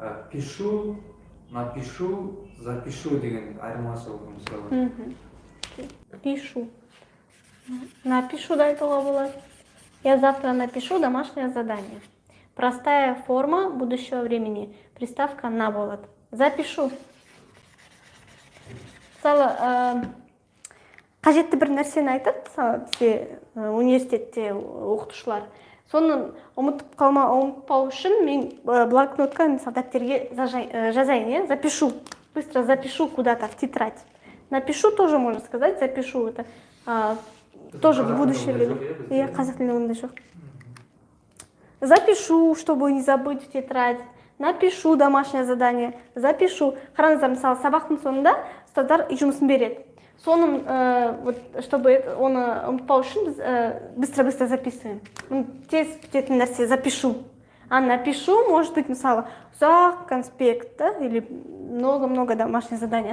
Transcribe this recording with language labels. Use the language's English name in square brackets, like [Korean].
[Kazakh] Пишу, напишу, запишу деген айырмашылығы мысалы. [Russian] Пишу. [Kazakh] Напишу да айтуға болады. [Russian] Я завтра напишу домашнее задание. Простая форма будущего времени. [Kazakh] Приставка на болады. Запишу. Мысалы, қажетті бір нәрсені айтады, мысалы, бізде университетте оқытушылар. Соны ұмытпау үшін мен блокнотқа, мысалы, дәптерге жазайын, запишу. [Russian] Быстро запишу куда-то в тетрадь. Напишу тоже можно сказать, запишу это. Тоже в будущее время. [Kazakh] Я қазақ тілінде ондай жоқ. [Russian] Запишу, чтобы не забыть в тетрадь. Напишу домашнее задание. Запишу. [Kazakh] Қараңыздар, мысалы, сабақтың соңында ұстаздар үй жұмысын береді. Соның, чтобы оны ұмытпау үшін біз [Russian] быстро-быстро записываем. [Kazakh] Тез бітетін нәрсе запишу. [Russian] А напишу, может быть, мысалы, [Kazakh] ұзақ конспект, [Russian] да, или много-много домашних заданий.